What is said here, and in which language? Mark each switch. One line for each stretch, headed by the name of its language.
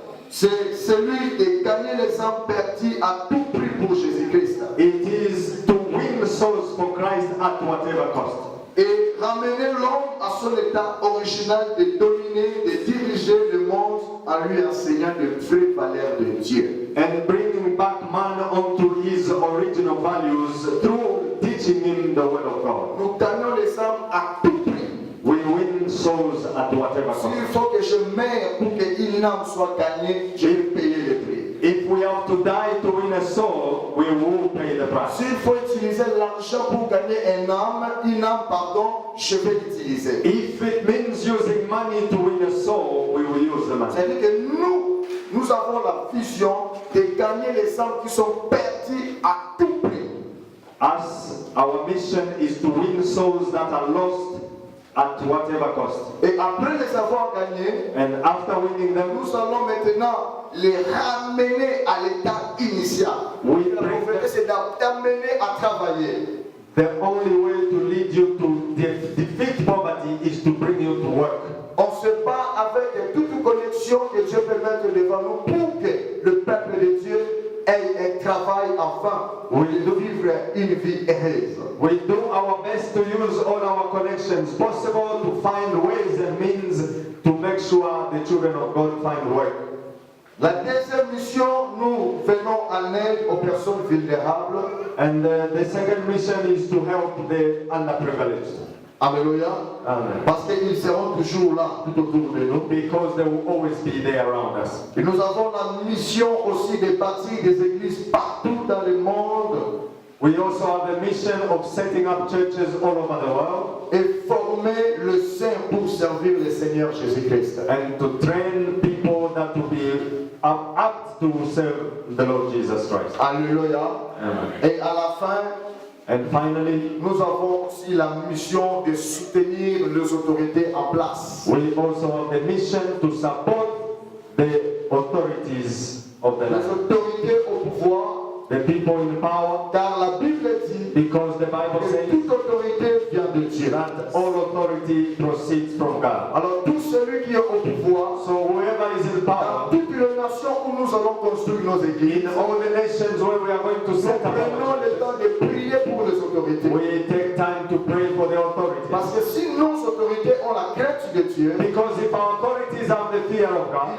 French: c'est celui de gagner les âmes perdues à tout prix pour Jésus-Christ.
English: it is to win souls for Christ at whatever cost.
French: Et ramener l'homme à son état original de dominer, de diriger le monde en lui enseignant de vraies valeurs de Dieu.
English: And bringing back man onto his original values through teaching him the word of God.
French: Nous gagnons les âmes à tout prix.
English: We win souls at whatever
French: S'il
English: cost.
French: faut que je meure pour qu'une âme soit gagnée, je vais payer le prix.
English: If we have to die to win a soul, we will pay the price.
French: S'il faut utiliser l'argent pour gagner une âme, pardon, je vais l'utiliser.
English: If it means using money to win a soul, we will use the money.
French: C'est-à-dire que nous avons la vision de gagner les âmes qui sont perdues à tout prix.
English: Us, our mission is to win souls that are lost at whatever cost.
French: Et après les avoir gagnés,
English: And after winning them,
French: nous allons maintenant les ramener à l'état initial. Oui. La pauvreté, c'est d'amener à travailler.
English: the only way to lead you to defeat poverty is to bring you to work.
French: On se bat avec toute connexion que Dieu peut mettre devant nous pour que le peuple de Dieu ait un travail afin de vivre une vie heureuse.
English: We do our best to use all our connections possible to find ways and means to make sure the children of God find work.
French: La deuxième mission, nous venons en aide aux personnes vulnérables.
English: And the second mission is to help the underprivileged.
French: Alléluia.
English: Amen.
French: Parce qu'ils seront toujours là, tout autour de nous.
English: Because they will always be there around us.
French: Et nous avons la mission aussi de bâtir des églises partout dans le monde
English: We also have a mission of setting up churches all over the world
French: et former le saint pour servir le Seigneur Jésus-Christ.
English: and to train people that will be apt to serve the Lord Jesus Christ.
French: Alléluia.
English: Amen.
French: Et à la fin,
English: And finally,
French: nous avons aussi la mission de soutenir les autorités en place.
English: we also have the mission to support the authorities of the
French: Les
English: land,
French: autorités au pouvoir,
English: the people in power,
French: car la Bible dit
English: because the Bible
French: que
English: says
French: toute autorité vient de Dieu.
English: that all authority proceeds from God.
French: Alors tout celui qui est au pouvoir,
English: So whoever is in
French: dans
English: power,
French: toutes les nations où nous allons construire nos églises,
English: in all the nations where we are going to set up,
French: prenons le temps de prier pour les autorités.
English: we take time to pray for the authorities.
French: Parce que si nos autorités ont la crainte de Dieu,
English: Because if our authorities have the fear of God,